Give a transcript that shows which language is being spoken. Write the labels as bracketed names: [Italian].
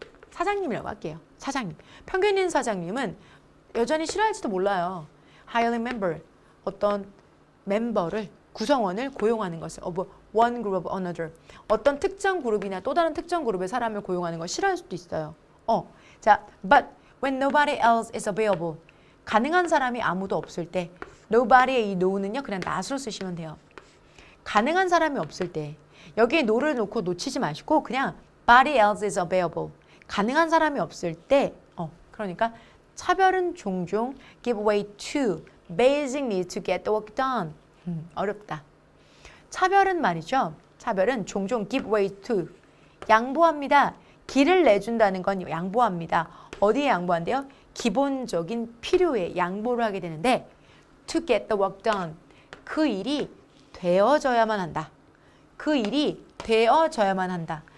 [Korean] 사장님이라고 할게요. 사장님. 편견 있는 사장님은 여전히 싫어할지도 몰라요. [English] hiring member. [Korean] 어떤 멤버를, 구성원을 고용하는 것을. [English] one group of another. [Korean] 어떤 특정 그룹이나 또 다른 특정 그룹의 사람을 고용하는 걸 싫어할 수도 있어요. [English] 자, but when nobody else is available. [Korean] 가능한 사람이 아무도 없을 때 nobody의 이 no는요. 그냥 not으로 쓰시면 돼요. 가능한 사람이 없을 때 여기에 no를 놓고 놓치지 마시고 그냥 [English] body else is available. [Korean] 가능한 사람이 없을 때 그러니까 차별은 종종 [English] give way to basic need to get the work done. [Korean] 어렵다. 차별은 말이죠. 차별은 종종 [English] give way to [Korean] 양보합니다. 길을 내준다는 건 양보합니다. 어디에 양보한대요? 기본적인 필요에 양보를 하게 되는데 [English] to get the work done. [Korean] 그 일이 되어져야만 한다. 그 일이 되어져야만 한다.